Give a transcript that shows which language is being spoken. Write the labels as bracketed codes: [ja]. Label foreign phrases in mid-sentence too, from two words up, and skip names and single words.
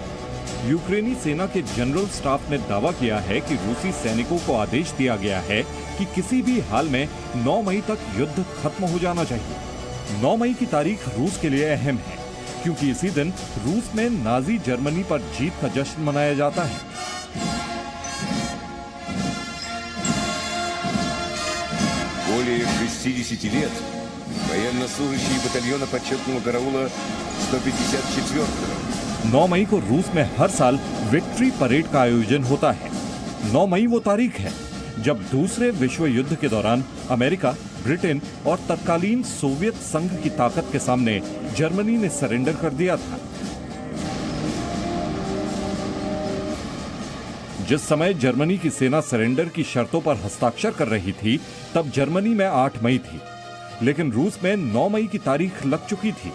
[hi] यूक्रेनी सेना के जनरल स्टाफ ने दावा किया है कि रूसी सैनिकों को आदेश दिया गया है कि किसी भी हाल में 9 मई तक युद्ध खत्म हो जाना चाहिए। 9 मई की तारीख रूस के लिए अहम है क्योंकि इसी दिन रूस में नाजी जर्मनी पर जीत का जश्न मनाया जाता है। [ru] Более 60 лет военнослужащие батальона почетного караула 154-го [hi] 9 मई को रूस में हर साल [en] victory parade [hi] का आयोजन होता है। 9 मई वो तारीख है जब दूसरे विश्व युद्ध के दौरान अमेरिका, ब्रिटेन और तत्कालीन सोवियत संघ की ताकत के सामने जर्मनी ने सरेंडर कर दिया था। जिस समय जर्मनी की सेना सरेंडर की शर्तों पर हस्ताक्षर कर रही थी, तब जर्मनी में 8 मई थी, लेकिन रूस में 9 मई की तारीख लग चुकी थी।